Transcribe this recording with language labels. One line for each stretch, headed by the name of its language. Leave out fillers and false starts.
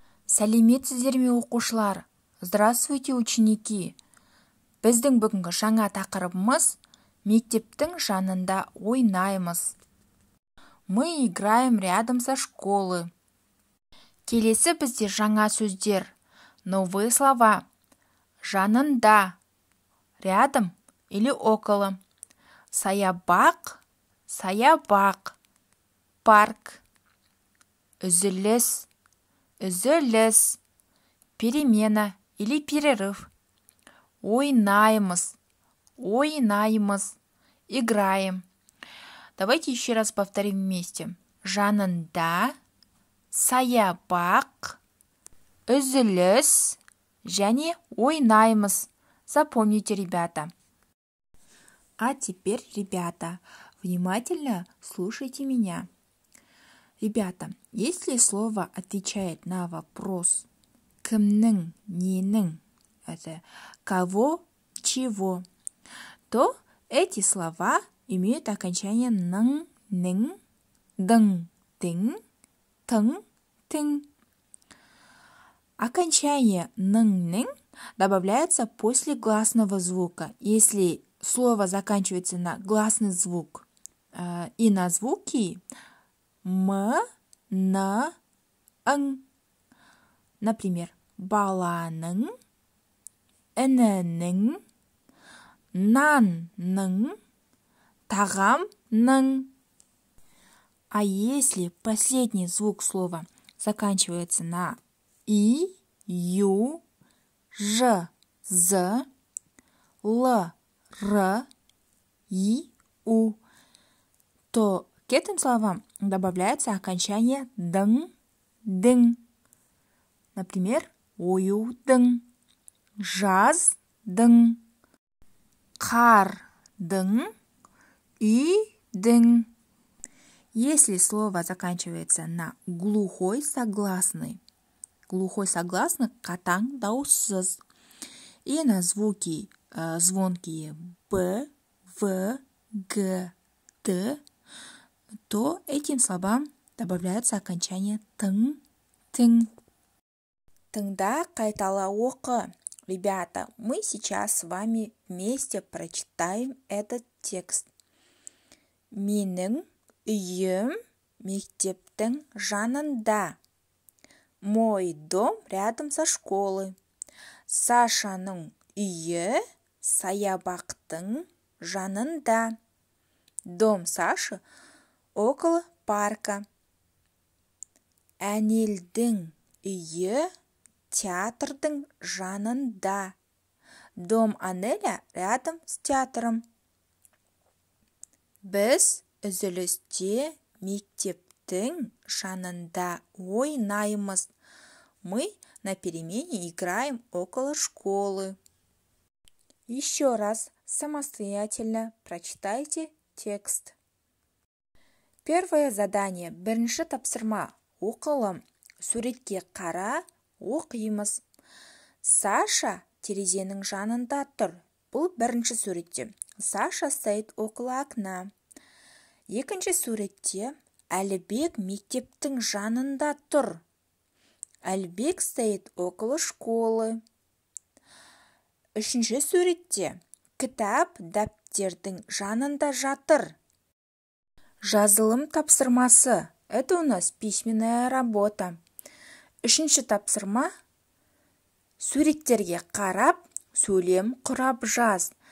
Kazakh: Сәлеметсіздер ме оқушылар?
Russian: Здравствуйте, ученики!
Kazakh: Біздің бүгінгі жаңа тақырыбымыз мектептің жанында ойнаймыз.
Russian: Мы играем рядом со школы.
Kazakh: Келесі бізде жаңа сөздер.
Russian: Новые слова.
Kazakh: Жанында.
Russian: Рядом или около. Саябақ.
Kazakh: Саябақ. Парк. Үзіліс.
Russian: Үзіліс. Перемена или перерыв. Ойнаймыз.
Kazakh: Ойнаймыз. Играем.
Russian: Давайте еще раз повторим вместе.
Kazakh: Жанында, саябақ, үзіліс және ойнаймыз.
Russian: Запомните, ребята. А теперь, ребята, внимательно слушайте меня. Ребята, если слово отвечает на вопрос кімнің, ненің, это кого, чего, то эти слова имеют окончание ның, ның, дың, дың, тың, тың. Окончание ның, ның добавляется после гласного звука. Если слово заканчивается на гласный звук и на звуки м, н, ң. Например, баланың, інінің, нанның, тағамның. А если последний звук слова заканчивается на и, ю, ж, з, л, р, и, у, то к этим словам добавляется окончание дың, дың. Например, оюдың, жаздың, қардың, үйдің. Если слово заканчивается на глухой согласный қатаң дауыссыз, и на звуки звонкие б, в, г, д, то этим словам добавляется окончание тың, тың.
Kazakh: Тыңда, қайтала оқы.
Russian: Ребята, мы сейчас с вами вместе прочитаем этот текст.
Kazakh: Менің үйім мектептің жанында.
Russian: Мой дом рядом со школой.
Kazakh: Сашаның үйі саябақтың жанында.
Russian: Дом Саши около парка.
Kazakh: Әнелдің үйі театрдың жанында.
Russian: Дом Анеля рядом с театром.
Kazakh: Біз үзілісте мектептің жанында ойнаймыз.
Russian: Мы на перемене играем около школы. Еще раз самостоятельно прочитайте текст. Первое задание.
Kazakh: Бірінші тапсырма. Оқылым. Суретке қара, оқимыз. Саша терезенің жанында тұр. Бұл бірінші суретте.
Russian: Саша стоит около окна.
Kazakh: Екінші суретте Әлібек мектептің жанында тұр.
Russian: Әлібек стоит около школы.
Kazakh: Үшінші суретте кітап дәптердің жанында жатыр. Жазылым тапсырмасы.
Russian: Это у нас письменная работа.
Kazakh: Үшінші тапсырма. Суреттерге қарап, сөйлем құрап жаз.